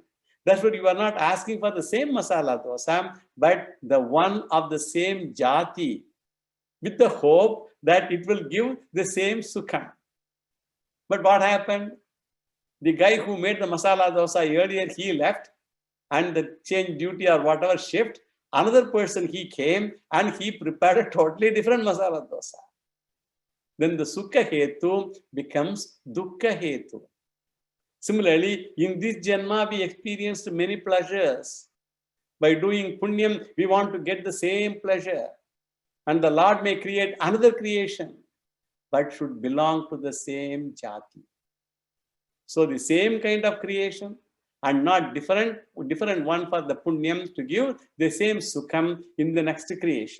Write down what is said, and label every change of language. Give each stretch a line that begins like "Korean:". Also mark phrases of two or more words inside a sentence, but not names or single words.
English: That's what you are not asking for the same masala dosa, but the one of the same Jati, with the hope that it will give the same sukham. But what happened? The guy who made the masala dosa earlier, he left, and the change duty or whatever shift, another person he came and he prepared a totally different masala dosa. Then the
Sanskrit: sukha hetu
English: becomes
Sanskrit: dukkha hetu.
English: Similarly, in this janma, we experienced many pleasures. By doing punyam, we want to get the same pleasure. And the Lord may create another creation, but should belong to the same jati. So the same kind of creation and not different one for the punyam to give the same sukham in the next creation.